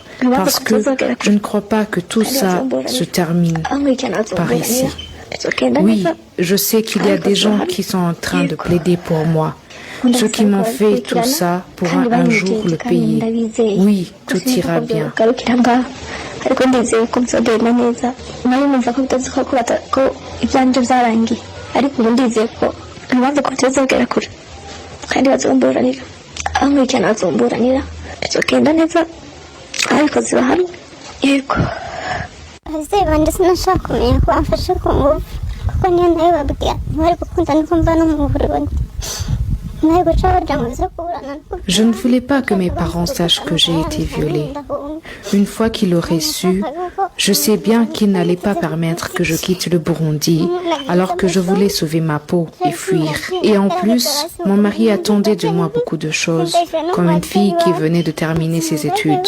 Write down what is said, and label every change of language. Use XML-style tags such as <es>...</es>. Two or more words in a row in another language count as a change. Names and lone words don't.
<fr>Parce que je ne crois pas que tout ça se termine par ici. Oui, je sais qu'il y a des gens qui sont en train de plaider pour moi. Ceux qui m'ont fait tout ça pourront un jour le payer. Oui, tout ira bien.</fr> <rn>ariko ndizeye ko bizogenda neza nari numva ko bitazi ko ibyanjye byarangiye ariko ubu ndizeye ko ntibaze kutazogera kure kandi bazomburanira aho ngikana bazomburanira bizogenda neza abikozi bahari yego abavyeyi banje sinashaka kumenya ko bamfashe ku ngufu kuko niyo nayo babwira ntibari gukunda nuko mba no mu Burundi.</rn> <fr>Je ne voulais pas que mes parents sachent que j'ai été violée. Une fois qu'ils l'auraient su, je sais bien qu'ils n'allaient pas permettre que je quitte le Burundi alors que je voulais sauver ma peau et fuir. Et en plus, mon mari attendait de moi beaucoup de choses, comme une fille qui venait de terminer ses études.</fr>